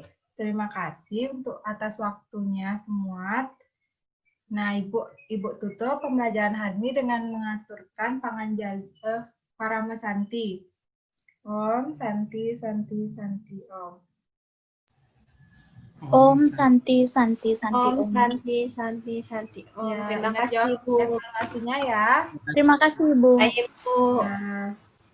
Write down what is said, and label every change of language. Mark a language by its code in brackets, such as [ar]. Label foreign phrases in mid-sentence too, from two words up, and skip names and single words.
[id] Terima kasih untuk atas waktunya semua. Nah, Ibu tutup pembelajaran hari ini dengan mengaturkan Panganjali Parama Santi. [sa] Om Santi Santi Santi Om. Om Santi Santi Santi Om Om. Santi, Santi, Santi. Om. [id] Ya, Terima ingat kasih, jawab Bu. evaluasinya ya. Terima kasih, Bu. Baik, Bu. Ya.